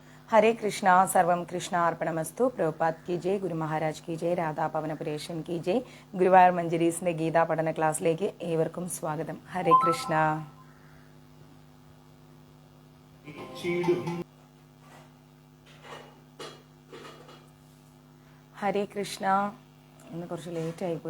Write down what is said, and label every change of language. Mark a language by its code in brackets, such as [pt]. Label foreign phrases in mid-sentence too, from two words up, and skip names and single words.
[hi] हरे कृष्णा [sa] सर्वं कृष्णार्पणमस्तु [hi] प्रभुपाद की जय ഗുരു മഹാരാജ് की जय രാധാ പവനപുരേഷൻ की जय [ml] ഗുരുവായൂർ മഞ്ജരീസിന്റെ ഗീതാ പഠന ക്ലാസ്സിലേക്ക് ഏവർക്കും സ്വാഗതം. ഹരേ കൃഷ്ണ. ഹരേ കൃഷ്ണ. ഇന്ന് കുറച്ച് ലേറ്റ് ആയിപ്പോയി.